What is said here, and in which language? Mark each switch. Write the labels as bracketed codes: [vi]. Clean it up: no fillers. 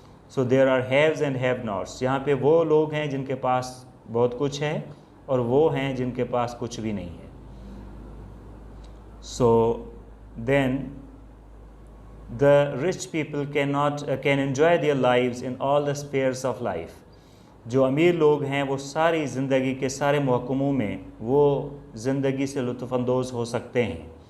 [en] So there are haves and have nots. [ur] یہاں پہ وہ لوگ ہیں جن کے پاس بہت کچھ ہے, اور وہ ہیں جن کے پاس کچھ بھی نہیں ہے. [en] So then the rich people can enjoy their lives in all the spheres of life. [ur] جو امیر لوگ ہیں وہ ساری زندگی کے سارے محکموں میں وہ زندگی سے لطف اندوز ہو سکتے ہیں.